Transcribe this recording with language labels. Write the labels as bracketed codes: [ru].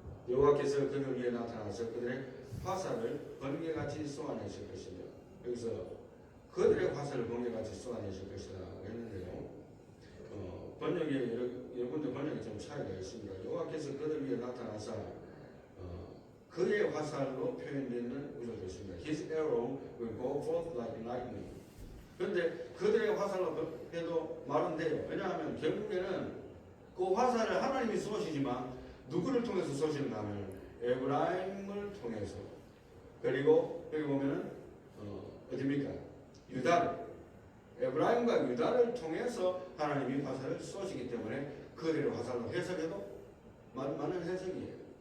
[ko] 여호와께서 그들 위에 나타나서 그들의 화살을 번개같이 쏘아내실 것이며, 여기서 그들의 화살을 번개같이 쏘아내실 것이라고 했는데요. 번역에 여러 군데 번역이 좀 차이가 있습니다. 여호와께서 그들 위에 나타나사 그의 화살로 표현되는 구절도 있습니다. [en] His arrow will go forth like lightning. [ko] 그런데 그들의 화살로 해도 말은 돼요. 왜냐하면 결국에는 그 화살을 하나님이 쏘시지만 누구를 통해서 쏘시는가 하면 에브라임을 통해서, 그리고 여기 보면은 어디입니까? 유다를, 에브라임과 유다를 통해서 하나님이 화살을 쏘시기 때문에 그들의 화살로 해석해도 맞는 해석이에요.